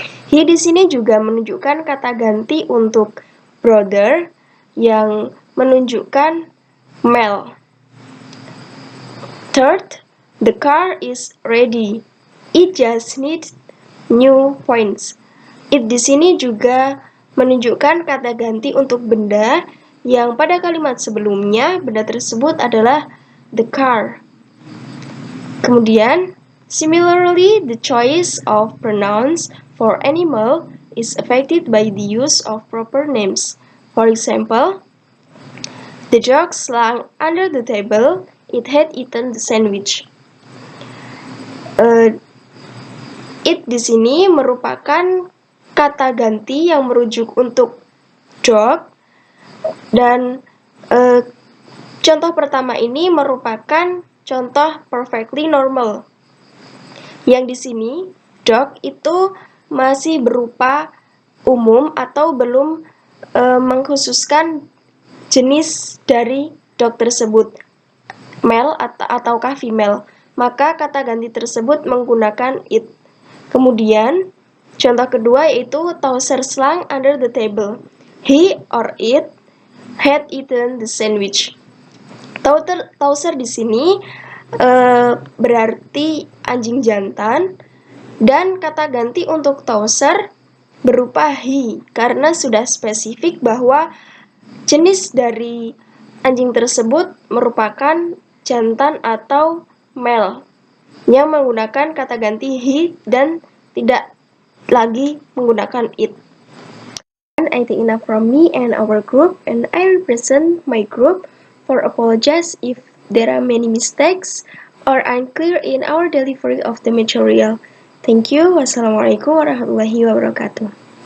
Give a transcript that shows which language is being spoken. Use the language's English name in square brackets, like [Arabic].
[Indonesian] He di sini juga menunjukkan kata ganti untuk brother yang menunjukkan male. [English] Third, the car is ready. It just needs new points. [Indonesian] It di sini juga menunjukkan kata ganti untuk benda yang pada kalimat sebelumnya benda tersebut adalah the car. Kemudian, [English] similarly, the choice of pronouns for animal is affected by the use of proper names. For example, the dog slunk under the table. It had eaten the sandwich. [Indonesian] It di sini merupakan kata ganti yang merujuk untuk dog dan contoh pertama ini merupakan contoh [English] perfectly normal. [Indonesian] Yang di sini dog itu masih berupa umum atau belum mengkhususkan jenis dari dog tersebut, male ataukah female, maka kata ganti tersebut menggunakan it. Kemudian, contoh kedua yaitu [English] Towser slunk under the table. He or it had eaten the sandwich. [Indonesian] Towser di sini berarti anjing jantan dan kata ganti untuk Towser berupa he karena sudah spesifik bahwa jenis dari anjing tersebut merupakan jantan atau male yang menggunakan kata ganti he dan tidak lagi menggunakan it. [English] I think enough from me and our group, and I represent my group for apologize if there are many mistakes or unclear in our delivery of the material. Thank you. [Arabic] Wassalamualaikum warahmatullahi wabarakatuh.